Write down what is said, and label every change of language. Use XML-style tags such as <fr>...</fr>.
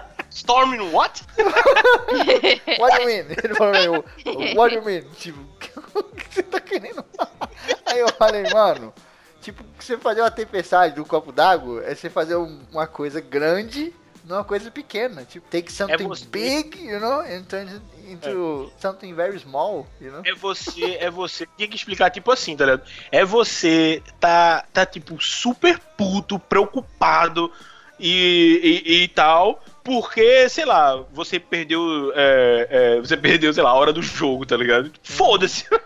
<en>Storm in what? What do you mean?</en> <pt>Ele falou,</pt> <en>what do you mean?</en> <pt>Tipo, o que você tá querendo? Aí eu falei, mano... Tipo, você fazer uma tempestade num copo d'água é você fazer uma coisa grande numa coisa pequena. Tipo,</pt> <en>take something big, you know, and turn it into something very small, you know?</en> <pt>É você. Tinha que explicar, tipo assim, tá ligado? É você tá tipo, super puto, preocupado e tal, porque, sei lá, você perdeu, sei lá, a hora do jogo, tá ligado? Foda-se!</pt>